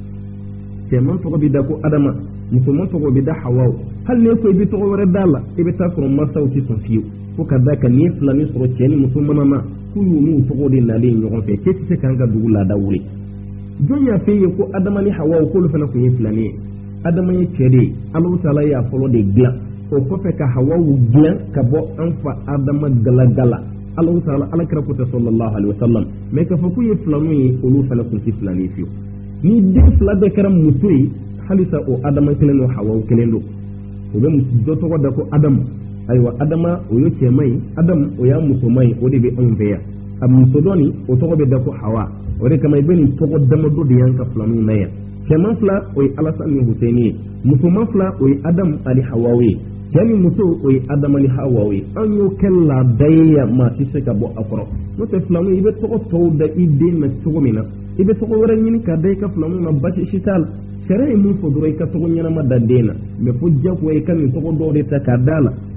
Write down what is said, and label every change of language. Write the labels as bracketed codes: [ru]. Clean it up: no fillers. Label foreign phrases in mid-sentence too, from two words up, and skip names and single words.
[bm] cɛman tɔgɔ bi da ko Adama musoman tɔgɔ bi da Hawaw hali ne ko i bi tɔgɔ wɛrɛ da la i bɛ taa sɔrɔ masaw tɛ sɔn fiyewu fo ka da kan n'i ye filanin sɔrɔ cɛ ni muso manama k'u y'u n'u tɔgɔ de nalen ɲɔgɔn fɛ k'e tɛ se k'an ka dugu laada wuli jɔn y'a f'e ye ko Adama ni Hawaw k'olu fana tun ye filanin ye Adama ye cɛ de ye Alahu Taala y'a fɔlɔ de dilan o kɔfɛ ka Hawaw dilan ka bɔ an fa Adama galagala Alahu Taala alakira ko tɛ [ar] صلى الله عليه وسلم [bm] mais k'a fɔ k'u ye filaninw ye olu fana tun tɛ filanin fiyewu ni den 2 bɛɛ kɛra muso ye halisa o Adama kelen don Hawaw kelen don o bɛ dɔ tɔgɔ da ko Adamu ayiwa Adama o ye cɛman ye Adamu o y'a musoman ye o de bɛ anw fɛ yan a muso dɔ nin o tɔgɔ bɛ da ko Hawa o de kama i bɛ nin tɔgɔ damadɔ de y'an ka filaninw na yan cɛman 2 o ye Alasan ni Husayn ye musoman 2 o ye Adamu ani Hawaw ye cɛ ni muso o ye Adama ni Hawaw ye an y'o kɛ laada ye yan maa tɛ se ka bɔ a kɔrɔ n'o tɛ filaninw i bɛ tɔgɔ tɔw da i den na cogo min na i bɛ tɔgɔ wɛrɛ ɲini k'a da i ka filaninw na basi si t'a la sariya ye mun fɔ dɔrɔn i ka tɔgɔ ɲɛnama da den na mais fo jagoya i ka nin tɔgɔ dɔw de ta k'a da la